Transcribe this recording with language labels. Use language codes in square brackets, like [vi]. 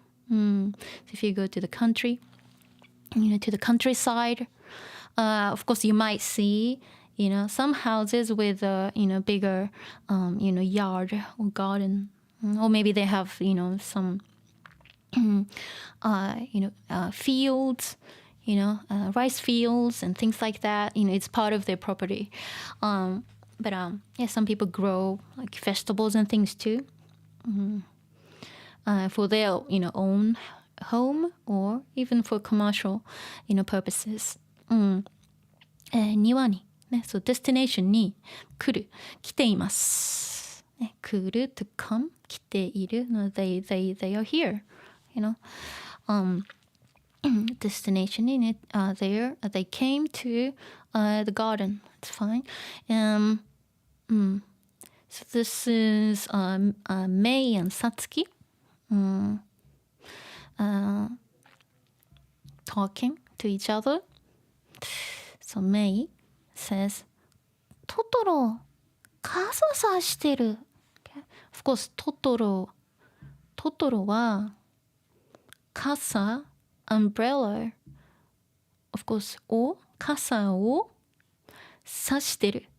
[en] So if you go to the country, to the countryside, of course you might see, some houses with bigger, yard or garden, or maybe they have, some, fields, rice fields and things like that. It's part of their property. But yeah, some people grow like vegetables and things too, for their own home or even for commercial purposes. [ja] 庭にね、そう destination に来る、来ています。ね、来る to come 来ている。 [en] No, they are here. Destination in it. They came to the garden. It's fine. So this is Mei and Satsuki talking to each other. So Mei says, [ja] トトロ、傘さしてる。 [en] Okay. Of course, [ja] トトロは傘、 [en] umbrella, of course, [ja] 傘を差してる。